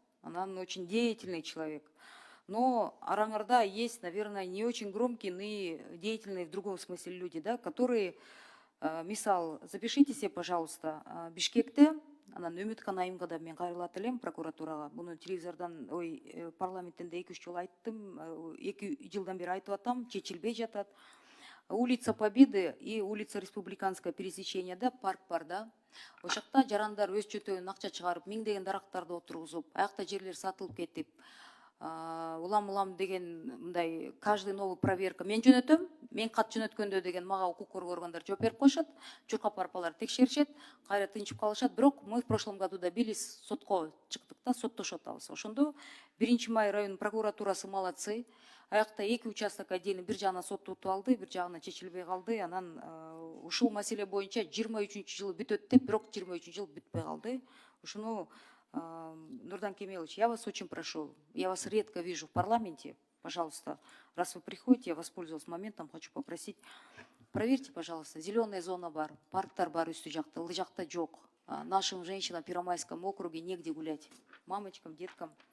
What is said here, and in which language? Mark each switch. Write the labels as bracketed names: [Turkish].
[Russian] Она очень деятельный человек. Но араңарда есть, наверное, не очень громкие, но и деятельные в другом смысле люди, да, которые, мисал, запишите себе, пожалуйста, [Kyrgyz] Бишкекте, анан Үмүткан Айымгада мен кайрылат элем прокуратурага. Буну телевизордон, парламенттенде 2-3 жолу айттым, 2 жылдан бери айтып атам, чечилбей жатат. [Russian] Улица Победы и улица Республиканская пересечение, да, [Kyrgyz] парк бар, да. Ошакта жарандар өз чөтөгүнөн акча чыгарып, миңдеген дарактарды отургузуп, аякта жерлер сатылып кетип, улам деген мындай [Russian] каждый новый проверка [Kyrgyz] мен жөнөтөм, мен кат жөнөткөндө деген мага укук коргоо органдары жооп берип коюшат, чуркап барып алар текшеришет, кайра тынчып калышат. Бирок [Russian] мы в прошлом году добились, [Kyrgyz] сотко чыктык да, соттошуп атабыз. Ошондо 1 май районунун прокуратурасы молодцы. Аякта [Russian] 2 участок отдельно, [Kyrgyz] бир жагына соттотуп алды, бир жагына чечилбей калды. Анан ушул маселе боюнча 23-жылы бүтөт деп, бирок 23-жыл бүтпөй калды. [Russian] Ушуну Нурдан Кемелович, я вас очень прошу, я вас редко вижу в парламенте, пожалуйста, раз вы приходите, я воспользуюсь моментом, хочу попросить, проверьте, пожалуйста, зеленая зона бар, [Kyrgyz] парктар бар үстү жакта, ылдый жакта жок. [Russian] Нашим женщинам в Первомайском округе негде гулять, мамочкам, деткам.